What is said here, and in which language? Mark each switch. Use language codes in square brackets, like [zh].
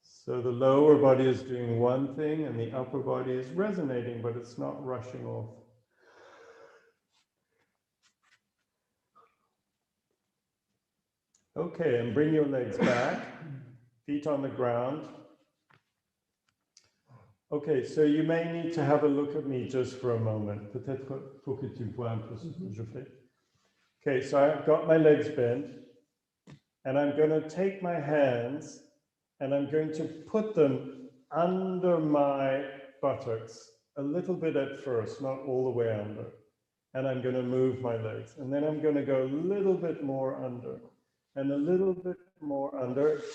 [en] So the lower body is doing one thing and the upper body is resonating, but it's not rushing off. Okay, and bring your legs back, feet on the ground. Okay, so you may need to have a look at me just for a moment. [fr] Peut-être faut que tu vois un peu ce que je fais. [en] Okay, so I've got my legs bent, and I'm going to take my hands and I'm going to put them under my buttocks, a little bit at first, not all the way under. and I'm going to move my legs. And then I'm going to go a little bit more under and a little bit more under.